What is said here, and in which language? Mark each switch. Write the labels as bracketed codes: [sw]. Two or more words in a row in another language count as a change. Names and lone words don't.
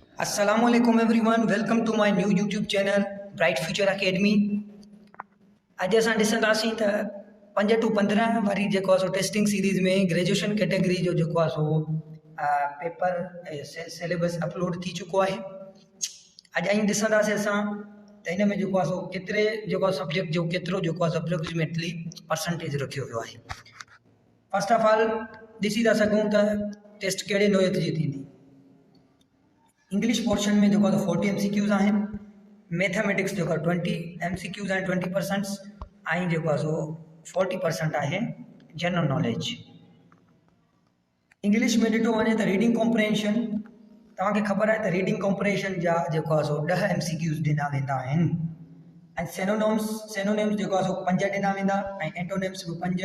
[en] Assalamualaikum everyone, welcome to my new YouTube channel Bright Future Academy। [sd] अॼु असां ॾिसंदासीं त 5 to 15 वारी जेको आहे सो [en] testing series [sd] में [en] graduation category [sd] जो जेको आहे सो [en] paper syllabus [sd] अपलोड थी चुको आहे। अॼु आई ॾिसंदासीं असां त हिन में जेको आहे सो केतिरे जेको सब्जेक्ट जो केतिरो जेको आहे अप्रोक्सीमेटली परसेंटेज रखियो वियो आहे। [en] first of all [sd] ॾिसी था सघूं त टेस्ट कहिड़े नोयत जी थींदी। [en] English portion [sd] में जो 40 MCQs आहिनि, मैथमेटिक्स जो 20 MCQs आहिनि 20% ऐं जेको सो 40% आहे [en] general knowledge. [sd] इंग्लिश में ॾिठो वञे त [en] reading comprehension, [sd] तव्हांखे ख़बर आहे त [en] reading comprehension [sd] जा जेको सो 10 MCQs ॾिना वेंदा आहिनि ऐं सेनोनिम्स जेको सो 5 ॾिना वेंदा ऐं एंटोनिम्स बि 5।